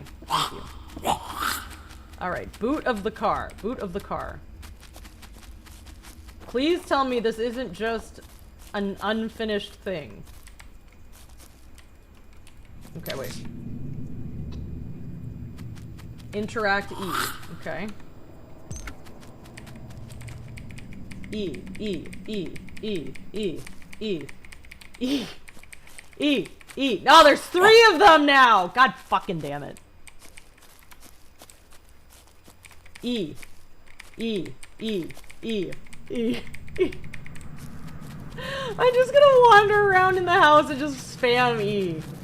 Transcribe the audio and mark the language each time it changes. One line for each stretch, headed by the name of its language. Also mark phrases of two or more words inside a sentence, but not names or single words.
English: Thank you. Alright, boot of the car. Boot of the car. Please tell me this isn't just an unfinished thing. Okay, wait. Interact E. Okay. E, E, E, E, E, E, E, E, E. No, there's 3 of them now! God fucking damn it. E, E, E, E, E, E. I'm just gonna wander around in the house and just spam E.